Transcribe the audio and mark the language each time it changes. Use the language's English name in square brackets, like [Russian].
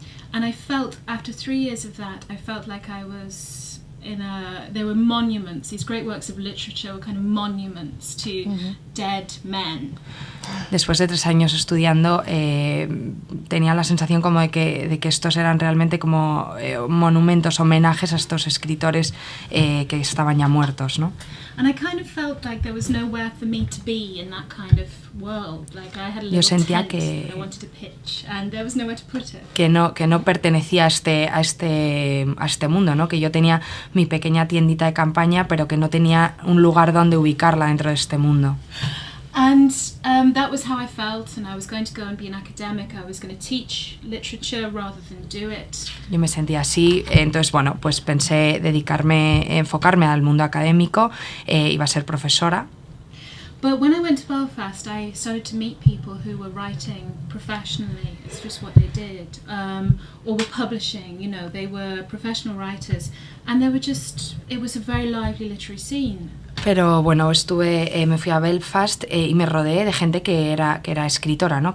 [English] And I felt, after 3 years of that, I felt like I was there were monuments, these great works of literature were kind of monuments to dead men. [Spanish] Después de 3 años estudiando, tenía la sensación como de que estos eran realmente como monumentos, homenajes a estos escritores que estaban ya muertos, ¿no? [English] And I kind of felt like there was nowhere for me to be in that kind of world. Like I had a little [Spanish] sentía [English] tent [Spanish] que- [English] that I wanted to pitch, and there was nowhere to put it. [Spanish] Que no pertenecía a este mundo, ¿no? Que yo tenía mi pequeña tiendita de campaña, pero que no tenía un lugar donde ubicarla dentro de este mundo. [English] And that was how I felt, and I was going to go and be an academic. I was going to teach literature rather than do it. [Spanish] Yo me sentía así, entonces bueno, pues pensé enfocarme al mundo académico, iba a ser profesora. [English] But when I went to Belfast, I started to meet people who were writing professionally. It's just what they did, or were publishing. You know, they were professional writers, and it was a very lively literary scene. [Spanish] Pero bueno, me fui a Belfast y me rodeé de gente que era escritora, ¿no?